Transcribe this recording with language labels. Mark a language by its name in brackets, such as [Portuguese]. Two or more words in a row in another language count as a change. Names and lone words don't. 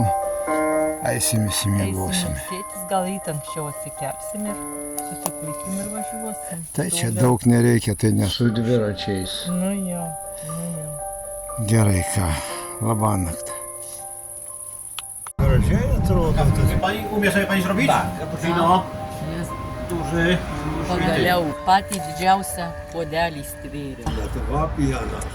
[Lithuanian] Eisim įsimiegosim. Sėtis, gal anksčiau atsikelsim ir susikulkim ir važiuosim. Tai čia daug nereikia, tai nesu. Su dviračiais. Nu jo. Gerai, ką, labanakt. Gražiai atrodo. [Polish] Pani umie sobie pani zrobić? Tak, cappuccino Jest duży. [Lithuanian] pagaliau patį didžiausią puodelį stvėrė. Lietuva pienas.